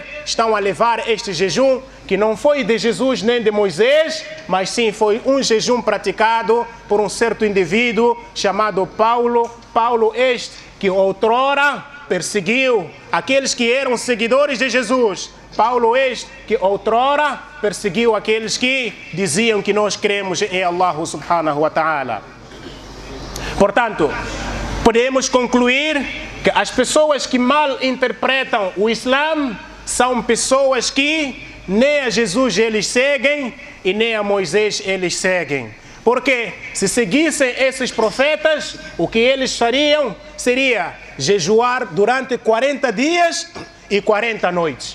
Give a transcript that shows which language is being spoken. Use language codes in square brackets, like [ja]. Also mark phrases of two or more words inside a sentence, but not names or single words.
[pt] Estão a levar este jejum que não foi de Jesus nem de Moisés, mas sim foi um jejum praticado por um certo indivíduo chamado Paulo. Paulo este que outrora perseguiu aqueles que eram seguidores de Jesus. Paulo este que outrora perseguiu aqueles que diziam que nós cremos em Allah [ar] سبحانه وتعالى. [pt] Portanto, podemos concluir que as pessoas que mal interpretam o Islã são pessoas que nem a Jesus eles seguem e nem a Moisés eles seguem. Porque se seguissem esses profetas, o que eles fariam seria jejuar durante 40 dias e 40 noites.